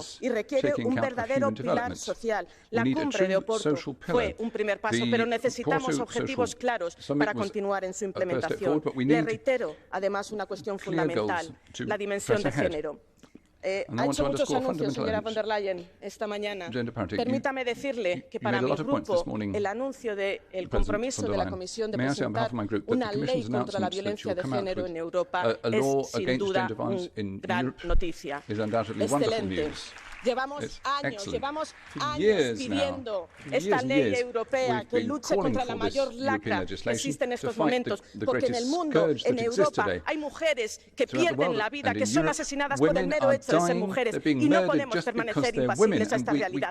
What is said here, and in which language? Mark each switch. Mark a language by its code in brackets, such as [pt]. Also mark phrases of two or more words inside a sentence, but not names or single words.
[es] Y requiere un verdadero pilar social. La cumbre de Oporto fue un primer paso, pero necesitamos objetivos claros para continuar en su implementación. Le reitero, además, una cuestión fundamental: la dimensión de género. Ha hecho muchos anuncios, señora von der Leyen, esta mañana. Permítame decirle que para mi grupo el anuncio del compromiso de la Comisión de presentar una ley contra la violencia de género en Europa es sin duda una gran noticia. Excelente. Llevamos años pidiendo esta ley europea que luche contra la mayor lacra que existe en estos momentos, porque en el mundo, en Europa, hay mujeres que pierden la vida, que son asesinadas por el mero hecho de ser mujeres, y no podemos permanecer impasibles a esta realidad.